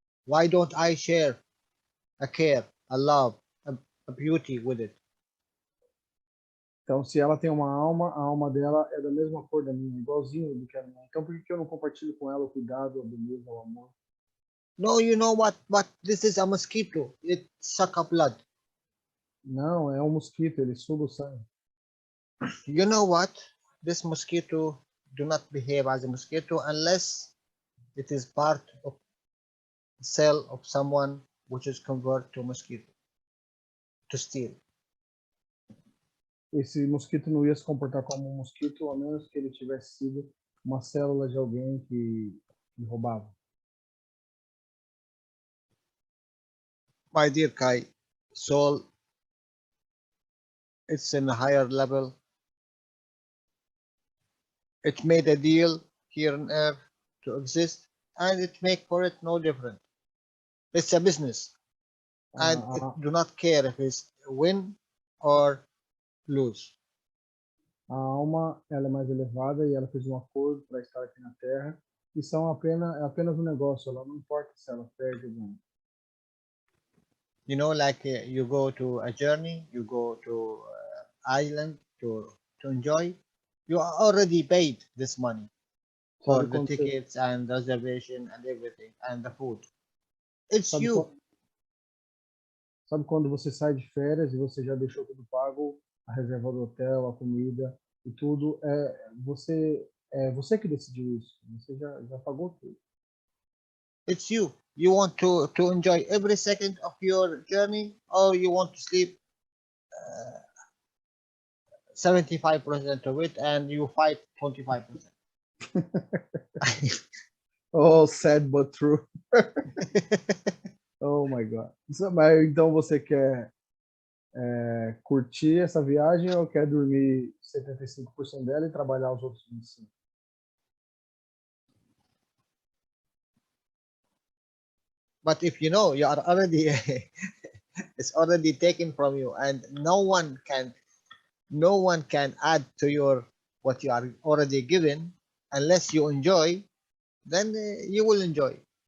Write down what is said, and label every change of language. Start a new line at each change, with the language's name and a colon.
English: why don't I share a care, a love, a beauty with it?
Portuguese: Então, se ela tem uma alma, a alma dela é da mesma cor da minha, igualzinho do que a minha. Então, por que eu não compartilho com ela o cuidado, a beleza, o amor?
English: No, you know what? But this is a mosquito. It suck up blood.
Portuguese: Não, é um mosquito, ele suga o sangue.
English: You know what? This mosquito do not behave as a mosquito unless it is part of the cell of someone which is converted to mosquito to steal.
Portuguese: Esse mosquito não ia se comportar como um mosquito, a menos que ele tivesse sido uma célula de alguém que roubava.
English: My dear Kai, soul, it's in a higher level. It made a deal here on earth to exist, and it make for it no different. It's a business, and it do not care if it's win or lose.
Portuguese: A alma, ela é mais elevada e ela fez um acordo para estar aqui na Terra. E é apenas um negócio, ela não importa se ela perde ou ganha.
English: You know, like you go to a journey, you go to island to enjoy. You are already paid this money for
Portuguese: Sabe
English: the
Portuguese: quando,
English: tickets and reservation and everything and the food. It's
Portuguese: sabe,
English: you.
Portuguese: sabe quando você sai de férias e você já deixou tudo pago, a reserva do hotel, a comida e tudo, é você que decidiu isso, você já pagou tudo.
English: It's you. You want to enjoy every second of your journey, or you want to sleep 75% of it and you fight 25%. Oh, sad but true. Oh my God.
Portuguese: Mas então você quer curtir essa viagem ou quer dormir 75% dela e trabalhar os outros 25%?
English: But if you know you are already it's already taken from you and no one can add to your what you are already given unless you enjoy, then you will enjoy.